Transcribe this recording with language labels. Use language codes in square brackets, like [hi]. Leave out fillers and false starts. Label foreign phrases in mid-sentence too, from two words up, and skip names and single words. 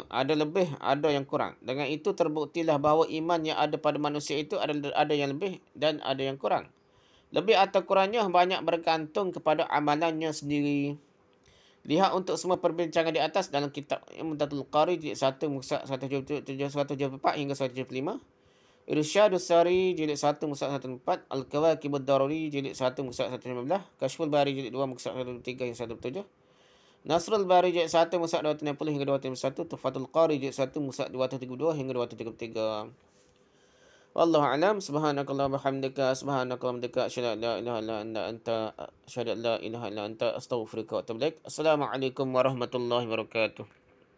[ms] Ada lebih, ada yang kurang. Dengan itu terbuktilah bahawa iman yang ada pada manusia itu ada yang lebih dan ada yang kurang. Lebih atau kurangnya banyak bergantung kepada amalannya sendiri. Lihat untuk semua perbincangan di atas dalam kitab Umdatul Qari jilid 1 muka 174 hingga 175. Irsyadus Sari jilid 1 muka 114. Al-Kawakibud Daruri jilid 1 muka 115. Kashful Bari jilid 2 muka 103 hingga 107. Nasrul Bari jilid 1 muka 260 hingga 261. Tufatul Qari jilid 1 muka 232 hingga 233. [ar] والله أعلم. سبحانك اللهم بحمدك سبحانك اللهم بحمدك أشهد أن لا إله إلا أنت أشهد أن لا إله إلا أنت أستغفرك وأتوب إليك. السلام عليكم ورحمة الله وبركاته.